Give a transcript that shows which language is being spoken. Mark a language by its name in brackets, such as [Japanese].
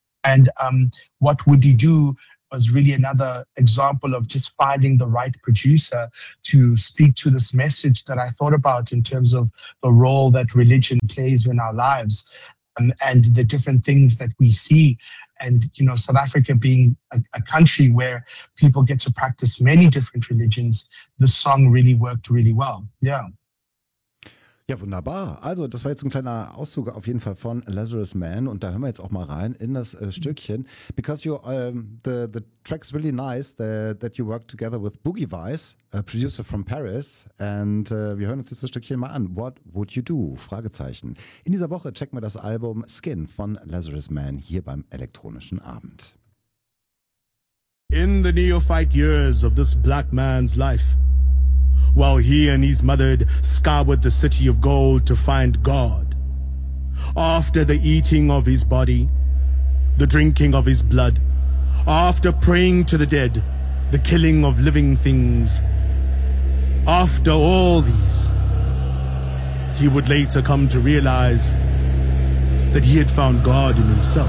[English] And What Would You Do was really another example of just finding the right producer to speak to this message that I thought about in terms of the role that religion plays in our lives. And the different things that we see, and, you know, South Africa being a country where people get to practice many different religions, the song really worked really well. Yeah. [German] Ja, wunderbar. Also, das war jetzt ein kleiner Auszug auf jeden Fall von Lazarus Man, und da hören wir jetzt auch mal rein in das Stückchen. [English] Because you, the track's really nice, that you work together with Boogie Vice, a producer from Paris, and [German] wir hören uns jetzt das Stückchen mal an. What Would You Do? Fragezeichen. In dieser Woche checken wir das Album Skin von Lazarus Man hier beim elektronischen Abend. [English] In the neophyte years of this black man's life, while he and his mother scoured the city of gold to find God, after the eating of his body, the drinking of his blood, after praying to the dead, the killing of living things, after all these, he would later come to realize that he had found God in himself.